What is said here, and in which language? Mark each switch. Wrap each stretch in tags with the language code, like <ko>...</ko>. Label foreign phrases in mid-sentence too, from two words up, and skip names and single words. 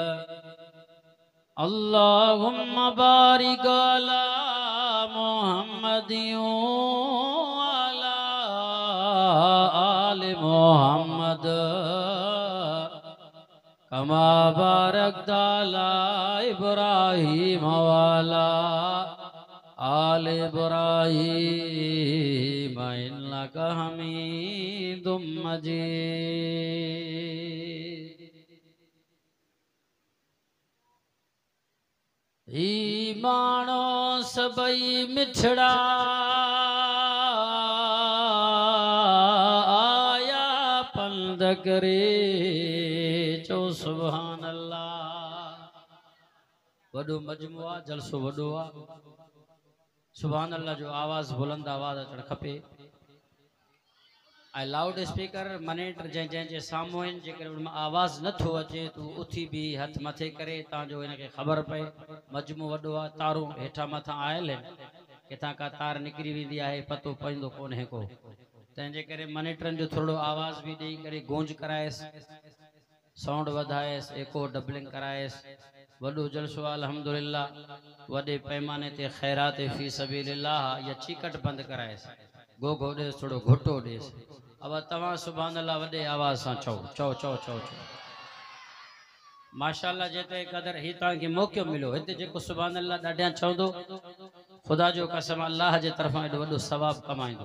<ar>اللهم بارك على محمد وعلى آل محمد كما باركت على إبراهيم وعلى آل إبراهيم إنك حميد مجيد.</ar> <sd>ईमानो सबई मिठड़ा आया पंद करे चो</sd> <ar>سبحان الله.</ar> <sd>वडो मजमुआ जलसो वडो आ</sd> <ar>سبحان الله</ar> <sd>जो आवाज बुलंद आवाज अचण खपे। ऐं</sd> <en>loud speaker</en> <sd>मॉनिटर जंहिं साम्हूं आहिनि जेकर उन में आवाज़ नथो अचे तूं उथी भी हथ मथे करे तांजो इनके ख़बर पए मजमू वॾो आहे तारूं हेठां मथां आयल आहिनि किथां का तार निकिरी वेंदी आहे पतो पवंदो कोन्हे को तंहिंजे करे मॉनिटरनि जो थोरो आवाज़ भी ॾेई करे गूंज कराएसि साउंड वधाएसि एको डबलिंग कराएसि। वॾो जलसो अल्हम्दुलिल्लाह वॾे पैमाने ते ख़ैरात</sd> <ar>في سبيل الله</ar> <sd>या चीकट बंदि कराएसि गोगो ॾेसि थोरो घुटो ॾेसि। अब तव्हां</sd> <ar>سبحان الله</ar> <sd>वॾे आवाज़ सां चओ चओ चओ चओ चओ माशाअल्लाह जेते क़दर ही तव्हांखे मौक़ो मिलो हिते जेको</sd> <ar>سبحان الله</ar> <sd>ॾाढियां चवंदो ख़ुदा जो कसम अल्लाह जे तरफ़ां एॾो वॾो सवाब कमाईंदो।</sd>